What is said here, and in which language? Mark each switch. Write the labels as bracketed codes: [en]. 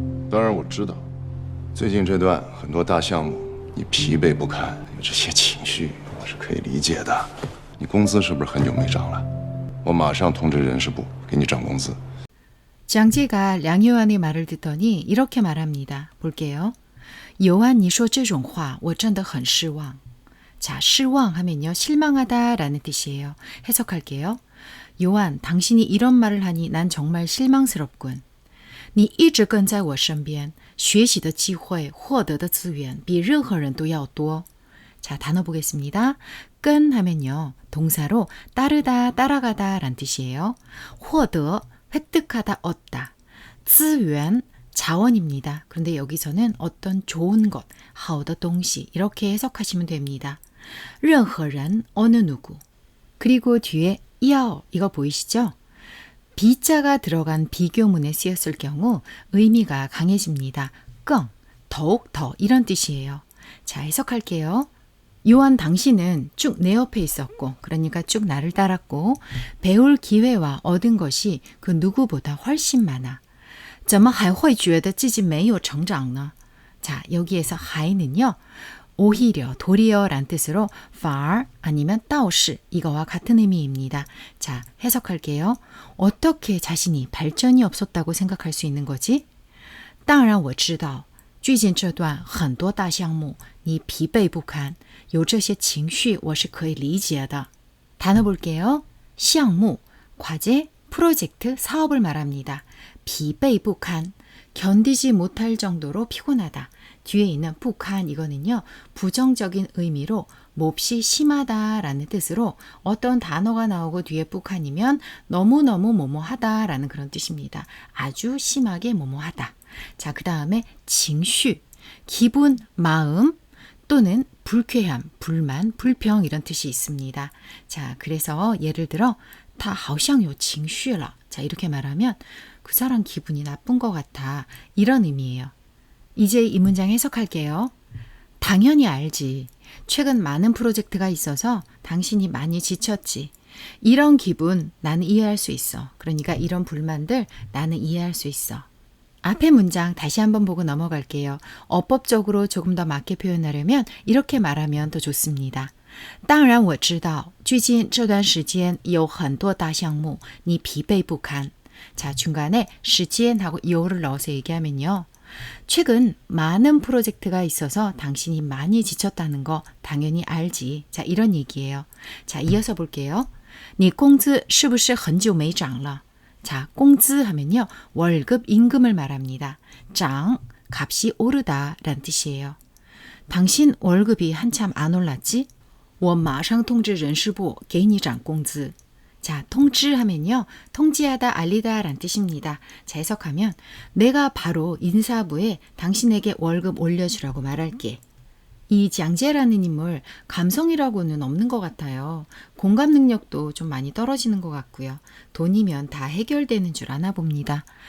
[zh] 当然，我知道，最近这段很多大项目，你疲惫不堪，有这些情绪，我是可以理解的。你工资是不是很久没涨了？我马上通知人事部给你涨工资。 [ko] 장제가 량요한의 말을 듣더니 이렇게 말합니다. 볼게요. [zh] 요한, 你说这种话我真的很失望. [ko] 자, 失望 하면요, 실망하다라는 뜻이에요. 해석할게요. 요한, 당신이 이런 말을 하니 난 정말 실망스럽군. [zh] 你一直跟在我身边，学习的机会，获得的资源比任何人都要多. [ko] 자, 단어 보겠습니다. 끈 하면요, 동사로 따르다, 따라가다 란 뜻이에요. 获得 획득하다, 얻다. 资源, 자원입니다. 그런데 여기서는 어떤 좋은 것, [zh] 好的东西 [ko] 이렇게 해석하시면 됩니다. 任何人, 어느 누구. 그리고 뒤에 要, 이거 보이시죠? 비자가 들어간 비교문에 쓰였을 경우 의미가 강해집니다. 更, 더욱 더 이런 뜻이에요. 자, 해석할게요. 요한, 당신은 쭉 내 옆에 있었고, 그러니까 쭉 나를 따랐고, 배울 기회와 얻은 것이 그 누구보다 훨씬 많아. [zh] 怎么还会觉得自己没有成长呢? [ko] 자, 여기에서 还는요, 오히려, 도리어란 뜻으로 反而 아니면 倒是 이거와 같은 의미입니다. 자, 해석할게요. 어떻게 자신이 발전이 없었다고 생각할 수 있는 거지? [zh] 当然我知道最近这段很多大项目你疲惫不堪，有这些情绪我是可以理解的. [ko] 단어 볼게요. 项目, 과제, 프로젝트, 사업을 말합니다. 疲惫不堪, 견디지 못할 정도로 피곤하다. 뒤에 있는 不堪 이거는요, 부정적인 의미로 몹시 심하다라는 뜻으로 어떤 단어가 나오고 뒤에 不堪이면 너무너무 뭐뭐하다라는 그런 뜻입니다. 아주 심하게 뭐뭐하다. 자, 그 다음에 情绪, 기분, 마음 또는 불쾌함, 불만, 불평 이런 뜻이 있습니다. 자, 그래서 예를 들어 [zh] 他好像有情绪了. [ko] 자, 이렇게 말하면 그 사람 기분이 나쁜 것 같아. 이런 의미예요. 이제 이 문장 해석할게요. 당연히 알지. 최근 많은 프로젝트가 있어서 당신이 많이 지쳤지. 이런 기분 나는 이해할 수 있어. 그러니까 이런 불만들 나는 이해할 수 있어. 앞의 문장 다시 한번 보고 넘어갈게요. 어법적으로 조금 더 맞게 표현하려면 이렇게 말하면 더 좋습니다. [zh] 当然我知道最近这段时间有很多大项目你疲惫不堪. [ko] 자, 중간에 시간하고 요를 넣어서 얘기하면요. 최근 많은 프로젝트가 있어서 당신이 많이 지쳤다는 거 당연히 알지. 자, 이런 얘기예요. 자, 이어서 볼게요. [zh] 你工资是不是很久没涨了? [ko] 자, 工资 하면요, 월급, 임금을 말합니다. 涨, 값이 오르다 라는 뜻이에요. 당신 월급이 한참 안 올랐지? [zh] 我马上通知人事部给你涨工资. [ko] 자, 통지 하면요, 통지하다, 알리다 라는 뜻입니다. 자, 해석하면 내가 바로 인사부에 당신에게 월급 올려주라고 말할게. 이 장제라는 인물 감성이라고는 없는 것 같아요. 공감 능력도 좀 많이 떨어지는 것 같고요. 돈이면 다 해결되는 줄 아나 봅니다.